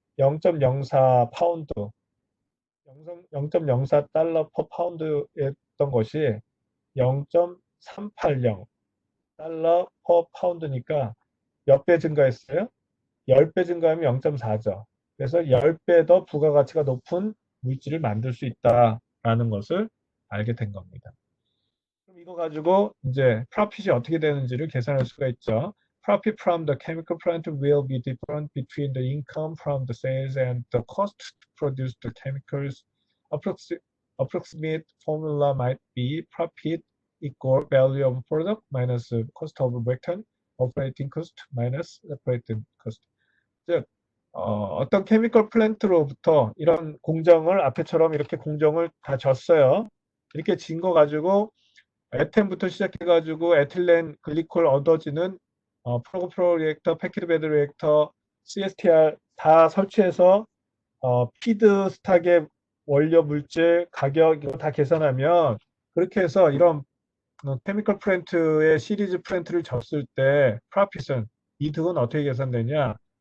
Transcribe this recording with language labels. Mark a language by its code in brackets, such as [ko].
[ko] 0.04 파운드 0.04달러 퍼 파운드였던 것이 0.380 달러 퍼 파운드니까 몇 배 증가했어요? 10배 증가하면 0.4죠. 그래서 10배 더 부가가치가 높은 물질을 만들 수 있다라는 것을 알게 된 겁니다. 그럼 이거 가지고 이제 profit이 어떻게 되는지를 계산할 수가 있죠. [en] Profit from the chemical plant will be different between the income from the sales and the cost to produce the chemicals. Approximate formula might be profit equal value of product minus cost of return, operating cost minus operating cost. [ko] 즉, 어떤 케미컬 플랜트로부터 이런 공정을 앞에처럼 이렇게 공정을 다 졌어요. 이렇게 진 거 가지고 에텐부터 시작해가지고 에틸렌 글리콜 얻어지는 프로그프로 리액터, 패키드 베드 리액터, CSTR 다 설치해서 피드 스탁의 원료 물질 가격 이거 다 계산하면 그렇게 해서 이런 케미컬 플랜트의 시리즈 플랜트를 졌을 때 프로핏은 이득은 어떻게 계산되냐?